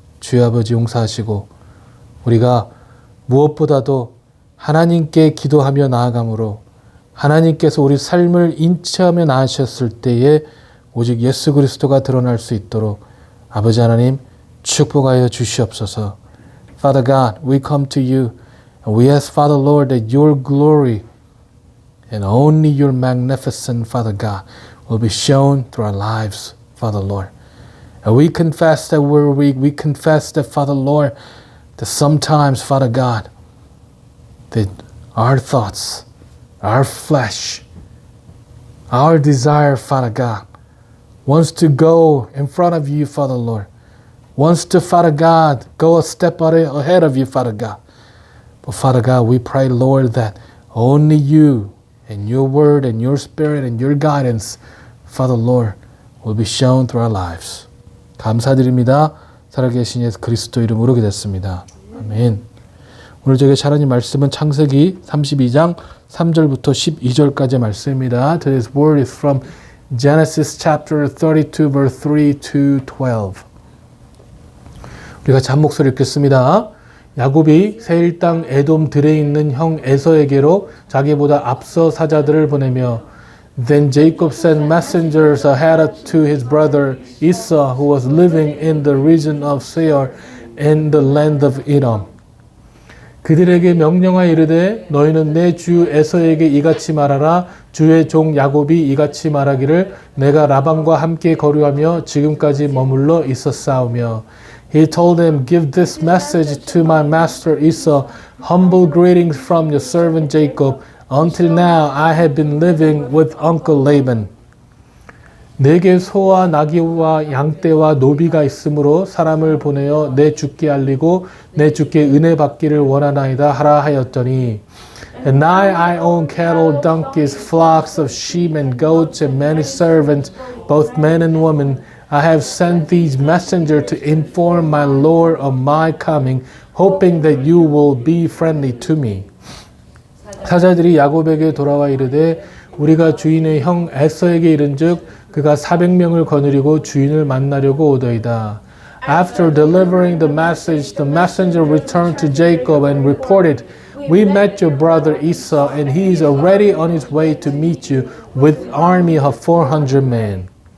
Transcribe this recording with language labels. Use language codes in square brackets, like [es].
[ko] 주여 아버지 용서하시고 우리가 무엇보다도 하나님께 기도하며 나아감으로 하나님께서 우리 삶을 인치하며 나아가셨을 때에 오직 예수 그리스도가 드러날 수 있도록 아버지 하나님 축복하여 주시옵소서. [en] Father God, we come to you and we ask, Father Lord, that your glory and only your magnificent, Father God, will be shown through our lives, Father Lord. And we confess that we're weak. We confess that, Father Lord, that sometimes, Father God, that our thoughts, our flesh, our desire, Father God, wants to go in front of you, Father Lord, wants to, Father God, go a step ahead of you, Father God. But Father God, we pray, Lord, that only you and your word and your spirit and your guidance, Father Lord, will be shown through our lives. [ko] 감사드립니다. 살아계신 예수 그리스도 이름으로 기도했습니다. 아멘. 오늘 저에게 하나님 말씀은 창세기 32장 3절부터 12절까지의 말씀입니다. [en] Today's word is from Genesis chapter 32 verse 3 to 12. [ko] 우리가 한 목소리 읽겠습니다. 야곱이 세일 땅 에돔 들에 있는 형 에서에게로 자기보다 앞서 사자들을 보내며 [en] Then Jacob sent messengers ahead to his brother Esau who was living in the region of Seir in the land of Edom. [ko] 그들에게 명령하여 이르되 너희는 내 주 에서에게 이같이 말하라. 주의 종 야곱이 이같이 말하기를 내가 라반과 함께 거류하며 지금까지 머물러 있었사오며 [en] He told them, Give this message to my master Esau, humble greetings from your servant Jacob. Until now I have been living with Uncle Laban. [ko] 내게 소와 나귀와 양떼와 노비가 있으므로 사람을 보내어 내 주께 알리고 내 주께 은혜 받기를 원하나이다 하라 하였더니 [en] And now I own cattle, donkeys, flocks of sheep and goats and many servants, both men and women. I have sent these messengers to inform my Lord of my coming, hoping that you will be friendly to me. [ko] 사자들이 야곱에게 돌아와 이르되 우리가 주인의 형 에서에게 이른즉 그가 400명을 거느리고 주인을 만나려고 오더이다. [en] After delivering the message, the messenger returned to Jacob and reported, We met your brother Esau, and he is already on his way to meet you with an army of 400 men.